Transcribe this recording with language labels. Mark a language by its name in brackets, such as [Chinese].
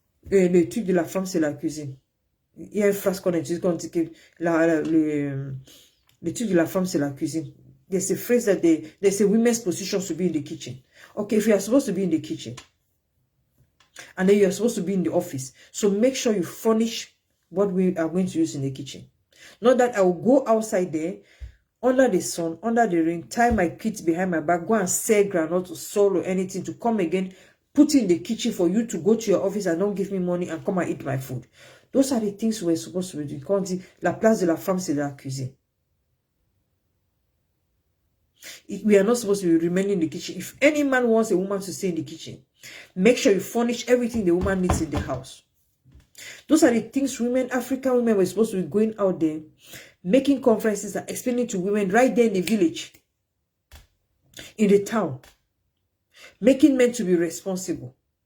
[French] Le truc de la femme, c'est la cuisine. Il y a une phrase qu'on utilise quand on dit que le truc de la femme, c'est la cuisine. [English] There's a phrase that there's a women's position to be in the kitchen. Okay, if you are supposed to be in the kitchen, and then you are supposed to be in the office, so make sure you furnish what we are going to use in the kitchen. Not that I will go outside there, under the sun, under the rain, tie my kids behind my back, go and sell groundnut to sell or anything, to come again, put in the kitchen for you to go to your office and don't give me money and come and eat my food. Those are the things we're supposed to be doing. [French] Quand on dit la place de la femme, c'est la cuisine. [English] We are not supposed to be remaining in the kitchen. If any man wants a woman to stay in the kitchen, make sure you furnish everything the woman needs in the house. Those are the things women, African women, were supposed to be going out there, making conferences and explaining to women right there in the village, in the town, making men to be responsible.